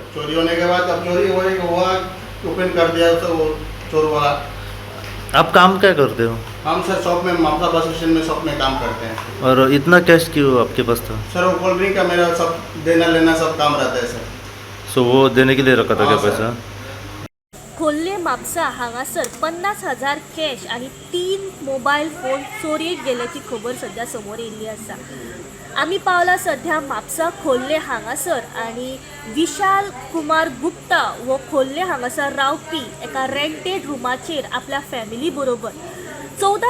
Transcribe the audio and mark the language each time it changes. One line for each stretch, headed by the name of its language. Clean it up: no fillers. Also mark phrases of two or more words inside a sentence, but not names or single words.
Hindi: चोरी होने के बाद, अब चोरी होने को हुआ, ओपन कर दिया सर वो चोर वाला। आप काम क्या करते हो? हम सर शॉप में, मापसा
English: bus stand
Hindi: में शॉप में काम करते हैं। और इतना कैश क्यों आपके पास था? सर वो
English: cold drink
Hindi: का मेरा सब देना लेना सब काम रहता है सर। सो वो देने के लिए रखा था क्या हाँ, सर। पैसा?
Konkani: खोल्ले म्हापसा हांगासर 50,000 कॅश आणि 3 मोबाईल फोन चोरयेक गेल्याची खबर सध्या समोर येयल्ली आसा। आमी पावला सध्या म्हापसा खोल्ले हांगासर आणि विशाल कुमार गुप्ता वो खोल्ले हांगासर रावपी एका रेंटेड रुमाचेर आपल्या फॅमिली बरोबर 14